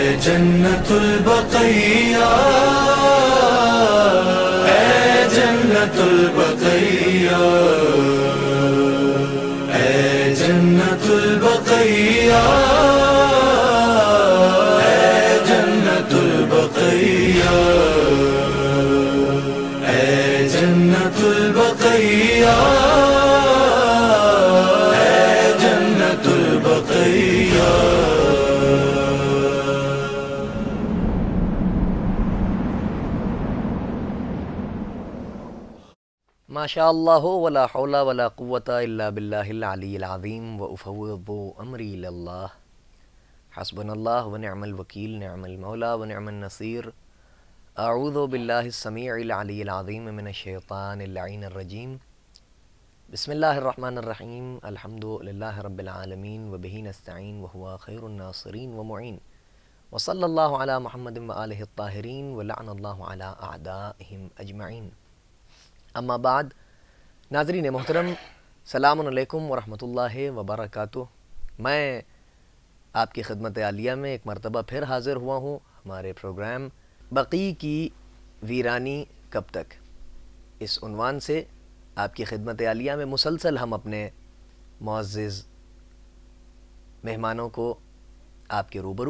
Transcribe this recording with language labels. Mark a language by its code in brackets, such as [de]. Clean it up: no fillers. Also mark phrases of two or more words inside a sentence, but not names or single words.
[ur] جنت البقیع، اے جنت البقیع، اے جنت البقیع، اے جنت البقیع، اے جنت البقیع، اے جنت البقیع. [ar] ما شاء الله ولا حول ولا قوة إلا بالله العلي العظيم وأفوض أمري إلى الله حسبنا الله ونعم الوكيل نعم المولى ونعم النصير. أعوذ بالله السميع العلي العظيم من الشيطان اللعين الرجيم. بسم الله الرحمن الرحيم. الحمد لله رب العالمين وبه نستعين وهو خير الناصرين ومعين وصلى الله على محمد وآله الطاهرين ولعنة الله على أعدائهم أجمعين. أما بعد, [ur] ناظرین محترم, [ar] سلام عليكم ورحمة الله وبركاته. [ur] میں آپ کی خدمت عالیہ میں ایک مرتبہ پھر حاضر ہوا ہوں ہمارے پروگرام بقیع کی ویرانی کب تک، اس عنوان سے آپ کی خدمت عالیہ میں مسلسل ہم اپنے معزز مہمانوں کو آپ کے روبرو